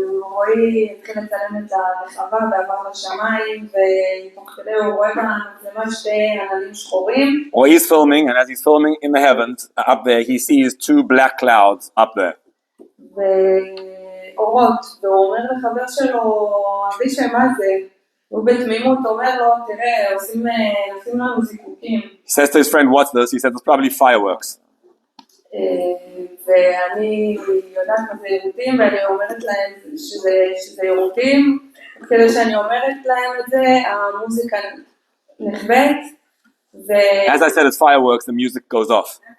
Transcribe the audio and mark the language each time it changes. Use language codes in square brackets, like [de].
[he] רועי התחיל לצלם את הרחבה ועבר לשמיים ותוך כדי הוא רואה במצלמה שתי עננים שחורים. [en] Or he's filming and as he's filming in the heavens up there he sees 2 black clouds up there. [he] ואורות, והוא אומר לחבר שלו, אבישי מה זה? הוא בתמימות אומר לו, תראה, עושים לנו זיקוקים. [en] He says to his friend, what's this? He says, it's probably fireworks. [he] ואני יודעת מה זה יירוטים, ואני אומרת להם שזה יירוטים, כדי שאני אומרת להם את זה, המוזיקה נחבאת, [en] As I said, it's fireworks, the music goes off.